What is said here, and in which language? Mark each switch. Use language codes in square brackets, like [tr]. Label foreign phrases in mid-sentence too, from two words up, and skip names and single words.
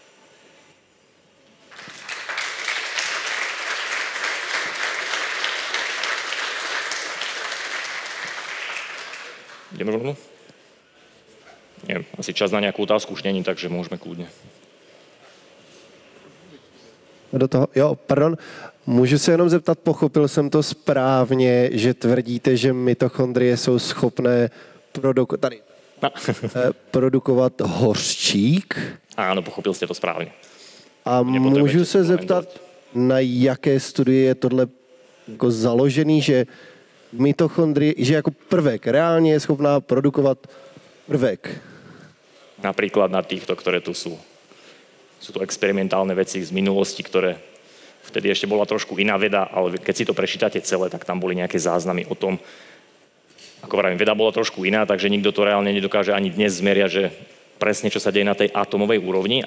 [sk] Ideme rovno? Neviem, asi čas na nejakú otázku už není, takže môžeme kľudne. [cs] Do toho, jo, pardon, můžu se jenom zeptat, pochopil jsem to správně, že tvrdíte, že mitochondrie jsou schopné produkovat hořčík? [sk] Áno, pochopil ste to správne. [cs] A můžu se zeptat, na jaké studii je tohle jako založený, že mitochondrie, že jako prvek reálně je schopná produkovat prvek? [sk] Napríklad na týchto, ktoré tu sú. Sú to experimentálne veci z minulosti, ktoré vtedy ešte bola trošku iná veda, ale keď si to prečítate celé, tak tam boli nejaké záznamy o tom. Ako vravím, veda bola trošku iná, takže nikto to reálne nedokáže ani dnes zmeriať, že presne čo sa deje na tej atomovej úrovni,